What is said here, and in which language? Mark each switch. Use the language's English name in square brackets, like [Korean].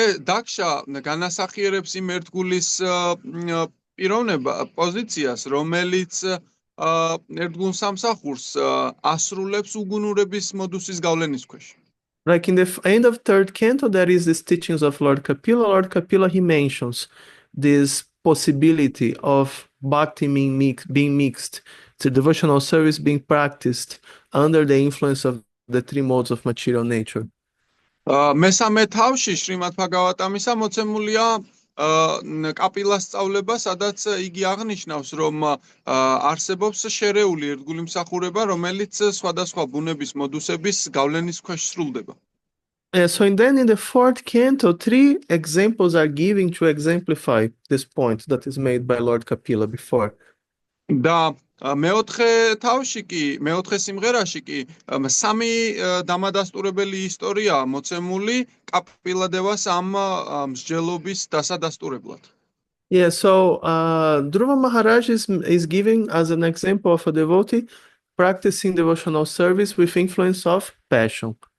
[Georgian] Daksha განასახიერებს იმ ერთგულის პიროვნება პოზიციას, რომელიც ერთგულ სამსახურს ასრულებს უგუნურების მოდუსის გავლენის ქვეშ. [English] Like in the end of 3rd canto, there is this teachings of Lord Kapila. Lord Kapila, he mentions this possibility of bhakti being mixed, the devotional service being practiced under the influence of the 3 modes of material nature. [Georgian] მესამე თავში შრიმად ბჰაგავატამისა მოცემულია კაპილას სწავლება, სადაც იგი აღნიშნავს, რომ არსებობს შერეული ერთგული მსახურება, რომელიც სხვადასხვა ბუნების მოდუსების გავლენის ქვეშ სრულდება. [English] So in the 4th canto, 3 examples are given to exemplify this point that is made by Lord Kapila before. [Georgian] და მეოთხე თავში კი, მეოთხე სიმღერაში კი 3 დამადასტურებელი ისტორია მოცემული კაპილადევას ამ მსჯელობის დასადასტურებლად. [English] Yeah, so Dhruva Maharaj is giving as an example of a devotee practicing devotional service with influence of passion.